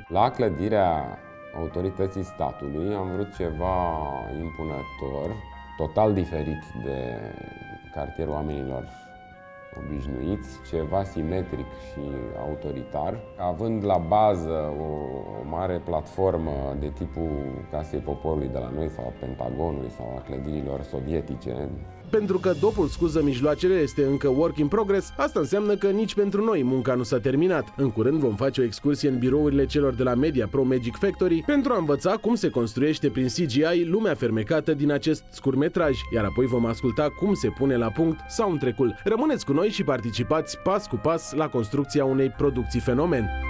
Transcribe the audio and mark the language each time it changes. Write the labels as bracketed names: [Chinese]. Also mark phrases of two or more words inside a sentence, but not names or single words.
[Romanian] La clădirea autorității statului am vrut ceva impunător, total diferit de cartierul oamenilor obișnuiți, ceva simetric și autoritar, având la bază o mare platformă de tipul Casei Poporului de la noi sau a Pentagonului sau a clădirilor sovietice. Pentru că dopul scuză mijloacele este încă [English] work in progress, [Romanian] asta înseamnă că nici pentru noi munca nu s-a terminat. În curând vom face o excursie în birourile celor de la MediaPro Magic Factory pentru a învăța cum se construiește prin CGI lumea fermecată din acest scurtmetraj, iar apoi vom asculta cum se pune la punct soundtrack-ul. Rămâneți cu noi și participați pas cu pas la construcția unei producții fenomen.